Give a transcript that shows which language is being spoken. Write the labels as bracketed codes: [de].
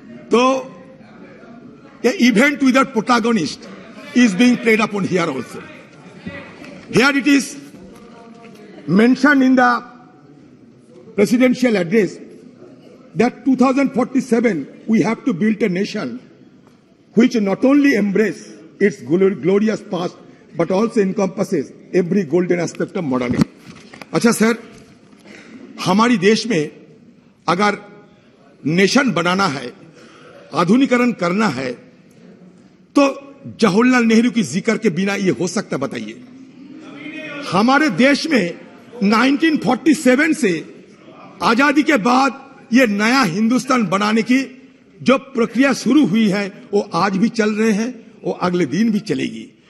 [en] तो a event without protagonist is being played upon here also. Here it is mention in the presidential address that 2047 we have to build a nation which not only embrace its glorious past but also encompasses every golden aspect of modernity. [hi] अच्छा sir, हमारी देश में अगर nation बनाना है, आधुनिकीकरण करना है, तो जवाहरलाल नेहरू की जिक्र के बिना ये हो सकता, बताइए। हमारे देश में 1947 से आजादी के बाद ये नया हिंदुस्तान बनाने की जो प्रक्रिया शुरू हुई है वो आज भी चल रहे हैं, वो अगले दिन भी चलेगी।